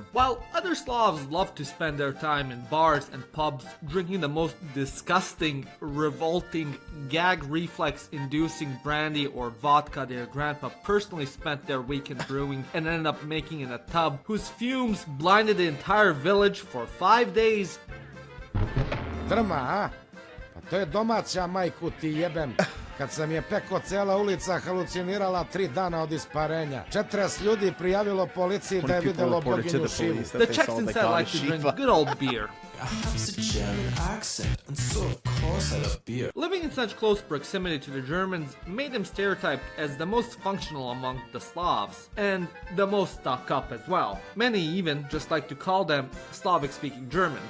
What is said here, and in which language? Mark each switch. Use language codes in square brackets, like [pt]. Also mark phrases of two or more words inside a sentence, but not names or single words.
[en] While other Slavs love to spend their time in bars and pubs, drinking the most disgusting, revolting, gag reflex-inducing brandy or vodka their grandpa personally spent their weekend brewing and ended up making in a tub, whose fumes blinded the entire village for 5 days. [sr] Drma, a? Pa to je domaća, majku ti jebem. kad sam je peko cela ulica halucinirala 3 dana od isparenja. 40 ljudi prijavilo policiji da je videlo boginju Šivu. [en] The Czechs instead like to drink good old beer. I have a German accent, and so of course I love beer. Living in such close proximity to the Germans made them stereotyped as the most functional among the Slavs, and the most stuck up as well. Many even just like to call them Slavic-speaking Germans.